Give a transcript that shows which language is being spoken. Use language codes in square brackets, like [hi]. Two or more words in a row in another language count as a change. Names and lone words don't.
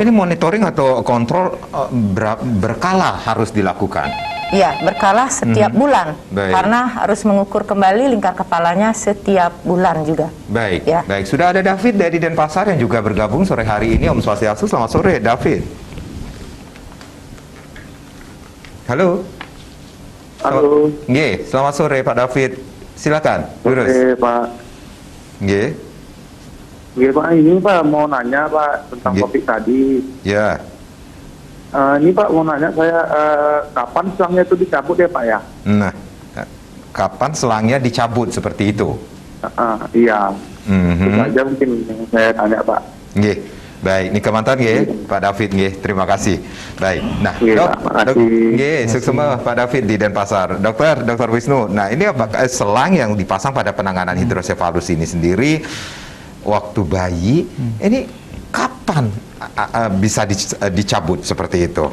[id] Ini monitoring atau kontrol berkala harus dilakukan? Iya, berkala setiap bulan. Baik. Karena harus mengukur kembali lingkar kepalanya setiap bulan juga. Baik, ya. Baik. Sudah ada David dari Denpasar yang juga bergabung sore hari ini. [ban] Om Swastiastu, [id] selamat sore David. Halo. Halo. Nggih, selamat sore Pak David. Silakan, lurus. Oke, Pak. Nggih. Nggih, Pak, ini Pak mau nanya Pak tentang Nggih. topik tadi. Ya. Ini Pak mau nanya saya kapan selangnya itu dicabut ya Pak ya? Nah, kapan selangnya dicabut seperti itu? Iya. Itu Mhm. aja mungkin yang saya tanya Pak. Nggih. Baik, ini [ban] kemantan nggih, [id] Pak David nggih. Terima kasih. Baik. Nah, Nggih, Dok, Pak, makasih. nggih, sukses Pak David di Denpasar. Dokter Wisnu. Nah, ini apakah selang yang dipasang pada penanganan hidrosefalus ini sendiri waktu bayi ini kapan bisa dicabut seperti itu?